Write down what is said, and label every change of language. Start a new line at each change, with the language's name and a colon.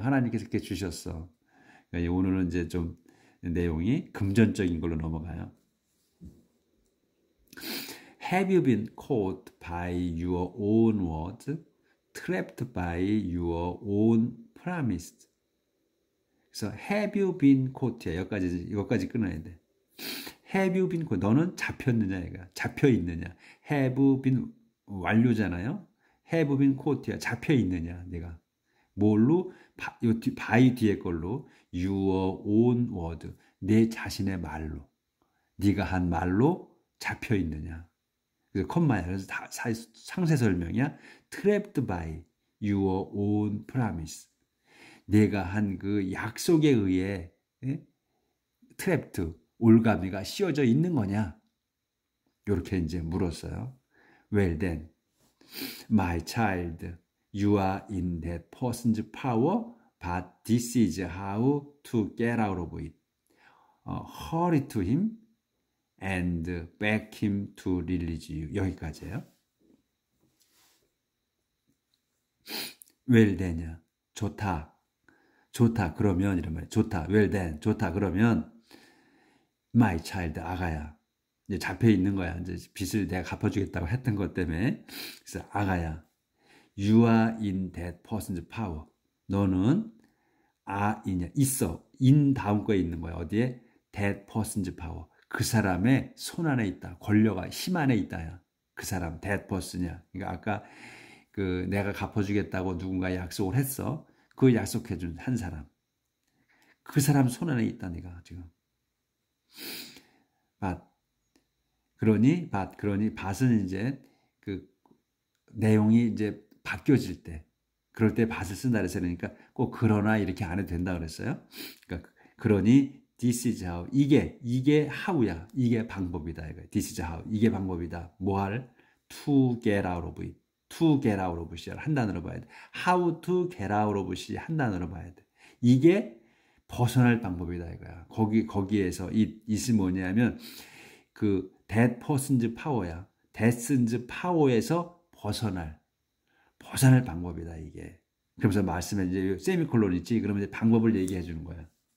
Korean: 하나님께서 이렇게 주셨어. 그러니까 오늘은 이제 좀 내용이 금전적인 걸로 넘어가요.
English: Have you been caught by your own words, trapped by your own promise? 그래서 have you been caught야.
Korean: 여기까지 끊어야 돼.
English: Have you been caught?
Korean: 너는 잡혔느냐, 얘가. 잡혀 있느냐.
English: Have been
Korean: 완료잖아요.
English: Have been caught
Korean: 야. 잡혀 있느냐, 내가. 뭘로?
English: by
Korean: 뒤에 걸로
English: your own word.
Korean: 내 자신의 말로. 네가 한 말로 잡혀 있느냐. 그래서 컴마야. 그래서 다 상세 설명이야.
English: Trapped by your own promise.
Korean: 내가 한 그 약속에 의해 trapped, 올가미가 씌워져 있는 거냐? 이렇게 이제 물었어요.
English: Well then, my child, you are in that person's power, but this is how to get out of it. Hurry to him and beg him to release you.
Korean: 여기까지예요.
English: well then이야.
Korean: 좋다 그러면 이런 말이야. 좋다
English: well then.
Korean: 좋다 그러면
English: my child,
Korean: 아가야. 이제 잡혀 있는 거야. 이제 빚을 내가 갚아주겠다고 했던 것 때문에. 그래서 아가야,
English: you are in that person's power.
Korean: 너는 있어. in 다음 거에 있는 거야. 어디에?
English: that person's power.
Korean: 그 사람의 손 안에 있다. 권력과 힘 안에 있다야. 그 사람 that person이야. 그러니까 아까 그 내가 갚아주겠다고 누군가 약속을 했어. 그 약속해준 한 사람. 그 사람 손 안에 있다. 네가 지금. 그러니 밭은 이제 그 내용이 이제 바뀌어질 때, 그럴 때 밭을 쓴다 그랬어요. 그러니까 꼭 그러나 이렇게 안 해도 된다 그랬어요. 그러니
English: this is how, 이게 how야.
Korean: 이게 방법이다. 이거.
English: This is how,
Korean: 이게 방법이다. 뭐 할?
English: To get out of it. To get out of it
Korean: 한 단어로 봐야 돼.
English: How to get out of it 한 단어로 봐야 돼.
Korean: 이게 벗어날 방법이다 이거야. 거기에서 it이 뭐냐면 그
English: that person's power
Korean: 야. that's power에서 벗어날 방법이다 이게. 그러면서 말씀에 이제 세미콜론 있지. 그러면 이제 방법을 얘기해 주는 거야.